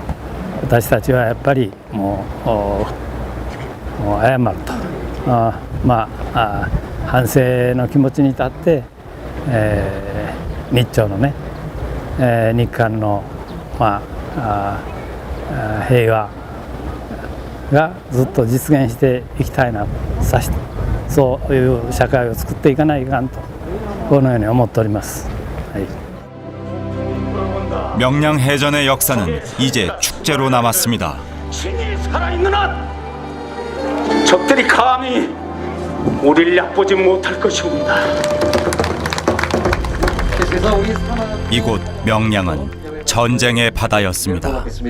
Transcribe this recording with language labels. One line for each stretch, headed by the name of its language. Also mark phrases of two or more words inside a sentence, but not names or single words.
Japanese: 私たちはやっぱりもう謝ると、反省の気持ちに立って、日朝のね、日韓の、平和がずっと実現していきたいなと、そういう社会を作っていかないかんと、このように思っております。
Korean: 명량해전의 역사는 이제 축제로 남았습니다. 신이 살아있느나 적들이 감히 우리를 얕보지 못할 것입니다. 이곳 명량은 전쟁의 바다였습니다.